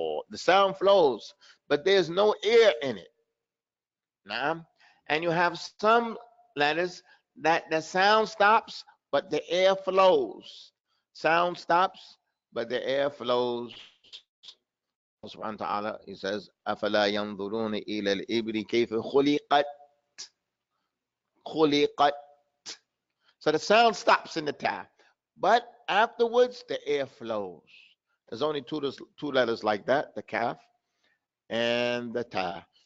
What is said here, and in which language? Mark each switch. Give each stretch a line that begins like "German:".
English: The sound flows, but there's no air in it. Now, and you have some letters that the sound stops, but the air flows. Sound stops, but the air flows.
Arabic: Subhanahu wa ta'ala,
English: he says,
Arabic: أَفَلَا يَنْظُرُونَ إِلَى الْإِبْلِ كَيْفَ خُلِقَتْ. خُلِقَتْ.
English: So the sound stops in the ta, but afterwards the air flows. There's only two letters like that, the kaf and the ta.